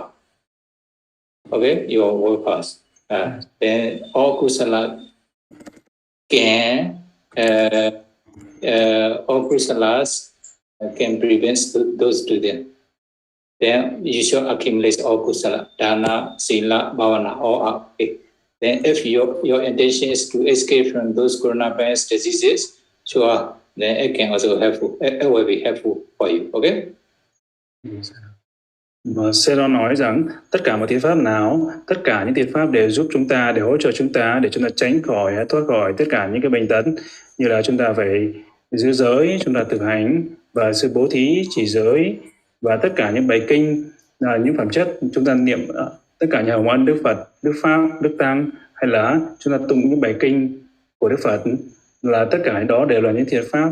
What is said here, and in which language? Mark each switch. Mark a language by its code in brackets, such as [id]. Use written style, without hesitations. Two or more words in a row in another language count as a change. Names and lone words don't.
[en] Okay, your welfare. Then all kusala can, all kusalas can prevent those students. Then you should accumulate all [pi] kusala, dana, sila, bhavana, [en] all up. Okay. Then if your intention is to escape from those coronavirus diseases, sure, then it can also helpful. It will be helpful for you. Okay. [vi] Và Sero nói rằng tất cả mọi thiện pháp nào, tất cả những thiện pháp đều giúp chúng ta, để hỗ trợ chúng ta, để chúng ta thoát khỏi tất cả những cái bệnh tật, như là chúng ta phải giữ giới, chúng ta thực hành và sự bố thí, chỉ giới, và tất cả những bài kinh, những phẩm chất chúng ta niệm, tất cả nhà hồng ân Đức Phật, Đức Pháp, Đức Tăng, hay là chúng ta tụng những bài kinh của Đức Phật, là tất cả đó đều là những thiện pháp.